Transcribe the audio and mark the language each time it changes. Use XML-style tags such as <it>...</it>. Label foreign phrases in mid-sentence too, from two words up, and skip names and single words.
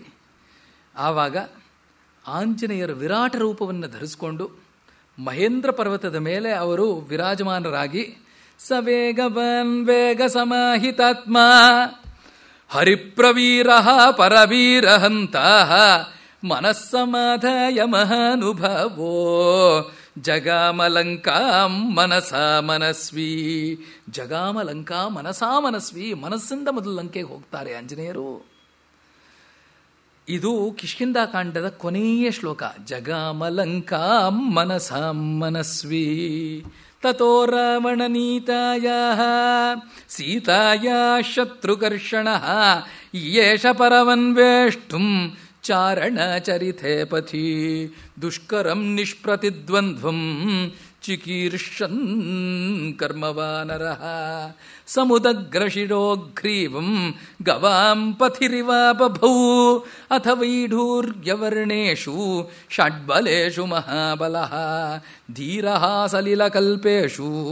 <kn>ಆವಾಗ ಆಂಜನೇಯರ ವಿರಾಟ ರೂಪವನ್ನು ಧರಿಸಿಕೊಂಡು ಮಹೇಂದ್ರ ಪರ್ವತದ ಮೇಲೆ ಅವರು ವಿರಾಜಮಾನರಾಗಿ,</kn> <sa>ಸವೇಗವನ್ ವೇಗ ಸಮಾಹಿತಾತ್ಮ ಹರಿಪ್ರವೀರ ಪರವೀರಹಂತ ಮನಸ್ಸಮಾಧಾಯ ಮಹಾನುಭಾವೋ ಜಗಾಮಲಂಕಾಂ ಮನಸಾ ಮನಸ್ವಿ. ಜಗಾಮಲಂಕಾ ಮನಸಾ ಮನಸ್ವಿ,</sa> <kn>ಮನಸ್ಸಿಂದ ಮೊದಲು ಲಂಕೆಗೆ ಹೋಗ್ತಾರೆ ಆಂಜನೇಯರು. ಇದು ಕಿಷ್ಕಿಂಧಾಕಾಂಡದ ಕೊನೆಯ ಶ್ಲೋಕ.</kn> <sa>ಜಗಾಮಲಂಕಾಂ ಮನಸಾ ಮನಸ್ವಿ ತತೋ ರಾವಣನೀತಾಯಾಃ ಸೀತಾಯಾಃ ಶತ್ರುಕರ್ಷಣಃ ಯೇಷ ಪರಮನ್ವೇಷ್ಟುಂ ಚಾರಣಚರಿತೆ ಪಥಿ ದುಷ್ಕರಂ ನಿಷ್ಪ್ರತಿದ್ವಂದ್ವಂ ಚಿಕೀರ್ಷನ್ ಕರ್ಮವಾನರಃ ಸಮುದಗ್ರಶಿರೋಗ್ರೀವಂ ಗವಾಂ ಪಥಿರಿವ ಬಭೌ ಅಥ ವೈಢೂರ್ಯವರ್ಣೇಷು ಷಡ್ಬಲೇಷು ಮಹಾಬಲಃ ಧೀರಃ ಸಲಿಲಕಲ್ಪೇಷು</sa>